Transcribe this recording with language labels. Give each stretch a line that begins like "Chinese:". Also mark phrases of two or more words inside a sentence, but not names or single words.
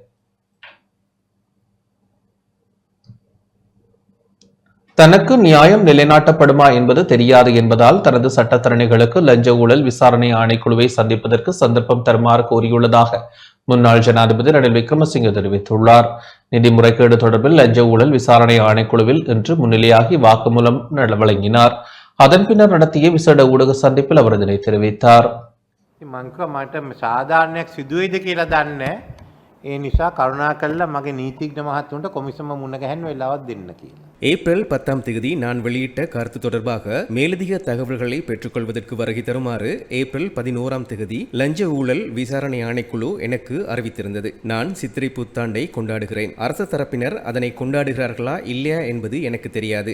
Tamil: தனக்கு நியாயம் நிலைநாட்டப்படுமா என்பது தெரியாது என்பதால் தனது சட்டத்தரணிகளுக்கு லஞ்ச ஊழல் விசாரணை ஆணைக்குழுவை சந்திப்பதற்கு சந்தர்ப்பம் தருமாறு கோரியுள்ளதாக முன்னாள் ஜனாதிபதி ரணில் விக்ரமசிங்கே தெரிவித்துள்ளார். நிதி முறைகேடு தொடர்பில் லஞ்ச ஊழல் விசாரணை ஆணைக்குழுவில் இன்று முன்னிலையாகி வாக்குமூலம் வழங்கினார். அதன் பின்னர் நடத்திய விசேட ஊடக சந்திப்பில் அவர் இதனை தெரிவித்தார்.
Sinhala: ඒ නිසා කරුණා කළා මගේ නීතිඥ මහත්තුන්ට කොමිසම මුණ ගැහෙන්න වෙලාවක් දෙන්න කියලා.
Tamil: ஏப்ரல் 10 நான் வெளியிட்ட கருத்து தொடர்பாக மேலதிக தகவல்களை பெற்றுக்கொள்வதற்கு வருகை தருமாறு ஏப்ரல் 11 லஞ்ச ஊழல் விசாரணை ஆணைக்குழு எனக்கு அறிவித்திருந்தது. நான் சித்திரை புத்தாண்டை கொண்டாடுகிறேன். அரசு தரப்பினர் அதனை கொண்டாடுகிறார்களா இல்லையா என்பது எனக்கு தெரியாது.